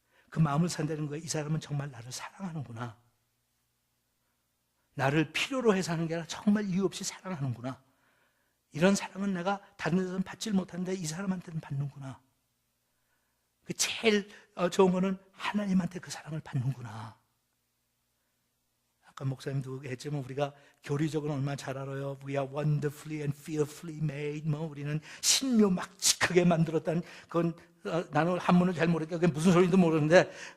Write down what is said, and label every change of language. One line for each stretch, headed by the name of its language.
Korean: 그 마음을 산다는 거야. 이 사람은 정말 나를 사랑하는구나. 나를 필요로 해서 하는 게 아니라 정말 이유 없이 사랑하는구나. 이런 사랑은 내가 다른 데서는 받질 못하는데 이 사람한테는 받는구나. 그 제일 좋은 거는 하나님한테 그 사랑을 받는구나. 아까 목사님도 했지만 우리가 교리적으로 얼마나 잘 알아요.
English: We are wonderfully and fearfully made.
Korean: 우리는 신묘막측하게 만들었다는 그건 나는 한문을 잘 모르니까 그게 무슨 소리인지도 모르는데